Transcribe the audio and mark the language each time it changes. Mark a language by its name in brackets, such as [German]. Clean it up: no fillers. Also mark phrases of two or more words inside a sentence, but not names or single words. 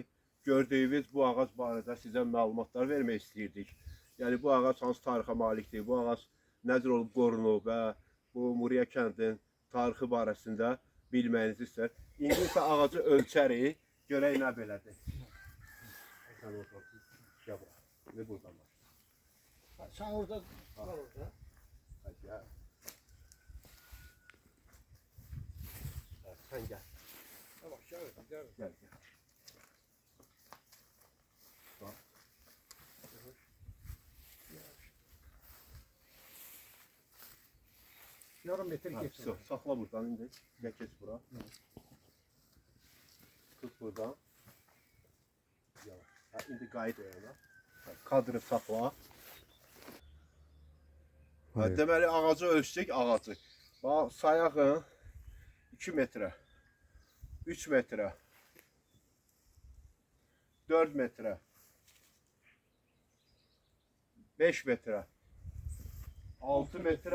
[Azerbaijani] Gördüyünüz bu ağac barədə sizə məlumatlar vermək istəyirdik. Yəni bu ağac hansı tarixə malikdir, bu ağac necə olub qorunub və bu Muriya kəndinin tarixi barəsində bilməyinizi istər. İndi isə ağacı ölçərik, görək nə belədir. [Turkish] Ne buradan var? Sen orada var orada. Gel. Sen gel. Tamam gel gel. Gel gel. Bak. Yarım metre geç. Sakla buradan indi. Gel geç bura. Tut buradan. [Azerbaijani] Yavaş. Ha, indi qayıt oyuna. Kadrı saxla. Deməli ağacı ölçsək ağacı. Bax sayağın 2 metrə, 3 metrə, 4 metrə, 5 metrə, 6 metrə,